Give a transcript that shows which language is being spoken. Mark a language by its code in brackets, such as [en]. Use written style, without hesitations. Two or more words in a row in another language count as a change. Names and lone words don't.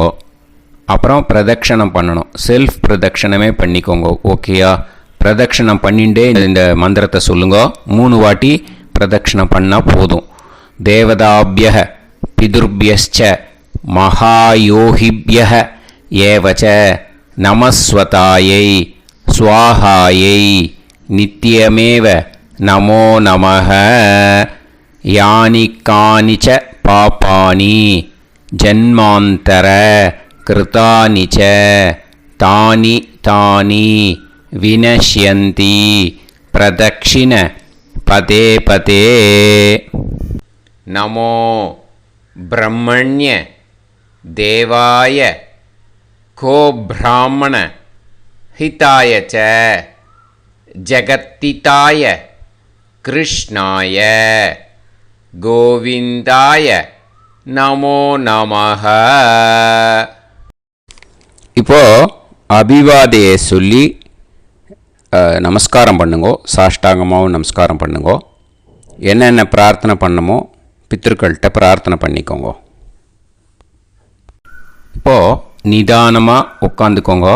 [ta] அப்புறம் பிரதட்சணம் பண்ணணும். செல்ஃப் பிரதட்சணமே பண்ணிக்கோங்க. ஓகேயா? பிரதட்சணம் பண்ணிண்டே இந்த மந்திரத்தை சொல்லுங்க. 3 வாட்டி பிரதட்சணம் பண்ணால் போதும். [sa] देवताभ्यः पितृभ्यश्च महायोगिभ्य एव च नमः स्वधायै स्वाहायै नित्यमेव नमो नमः। यानि कानि च पापानि जन्मान्तर कृतानि च तानि तानि विनश्यन्ति प्रदक्षिण पदे पदे। नमो ब्रह्मण्य देवाय को ब्राह्मण हिताय च जगत्तिताय कृष्णाय गोविंदाय नमो नमः। [ta] இப்போ அபிவாதையை சொல்லி நமஸ்காரம் பண்ணுங்கோ, சாஷ்டாங்கமாகவும் நமஸ்காரம் பண்ணுங்கோ. என்னென்ன பிரார்த்தனை பண்ணமோ பித்திருக்கள்கிட்ட பிரார்த்தனை பண்ணிக்கோங்க. இப்போது நிதானமாக உட்காந்துக்கோங்க.